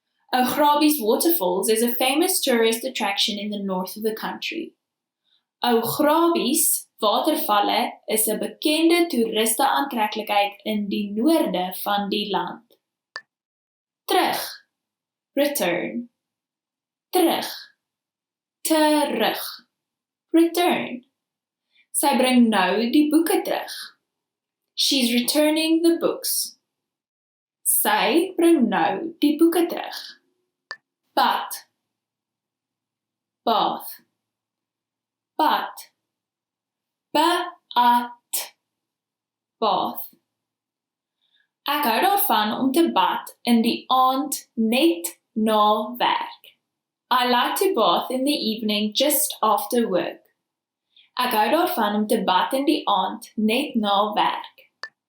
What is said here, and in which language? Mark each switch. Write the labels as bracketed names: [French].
[English] Ou Grabies Waterfalls is a famous tourist attraction in the north of the country. [Afrikaans] Ou Grabies watervalle is 'n bekende toeriste aantreklikheid in die noorde van die land. Terug, return, terug, terug, return. Sy bring nou die boeke terug. [English] She's returning the books. [Afrikaans] Sy bring nou die boeke terug. Bad, bath, bad, baat, bath. Ek hou daarvan om te bad in die aand net na werk. [English] I like to bath in the evening just after work. [Afrikaans] Ek hou daarvan om te bad in die aand net na werk.